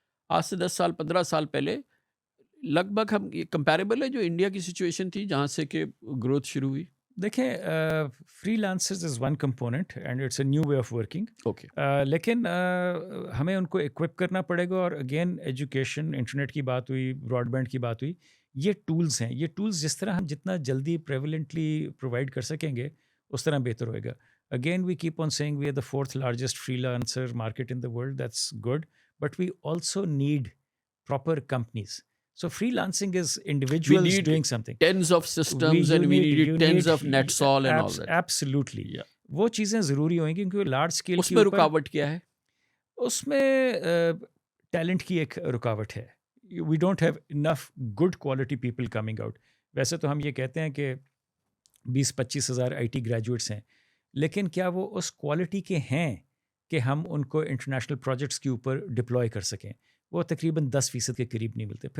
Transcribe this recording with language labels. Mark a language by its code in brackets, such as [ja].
[ur] آج سے 10 سال 15 سال پہلے لگ بھگ ہم یہ کمپیریبل ہے جو انڈیا کی سچویشن تھی جہاں سے کہ گروتھ شروع ہوئی. [en] دیکھیں free lancers is one component and it's a new way of working. Okay, [ur] لیکن ہمیں ان کو ایکوپ کرنا پڑے گا. اور اگین ایجوکیشن، انٹرنیٹ کی بات ہوئی، براڈ بینڈ کی بات ہوئی، یہ ٹولز ہیں. یہ ٹولز جس طرح ہم جتنا جلدی پریویلنٹلی پرووائڈ کر سکیں گے اس طرح بہتر ہوئے گا. [en] Again we keep on seeing we are the 4th largest free lancer market in the world. That's good, but we also need proper companies. So freelancing is we individuals need doing something. tens of systems and we need tens of NetSol and all that. Absolutely. Yeah. [ur] وہ چیزیں ضروری ہوئیں گی کیونکہ large scale اس میں رکاوٹ کیا ہے؟ اس میں ٹیلنٹ کی ایک رکاوٹ ہے. [en] We don't have enough good quality people coming out. [ur] ویسے تو ہم یہ کہتے ہیں کہ 20-25 ہزار آئی ٹی گریجویٹس ہیں، لیکن کیا وہ اس کوالٹی کے ہیں کہ ہم ان کو انٹرنیشنل پروجیکٹس کے اوپر ڈپلوائے کر سکیں؟ وہ تقریباً 10% کے قریب نہیں ملتے.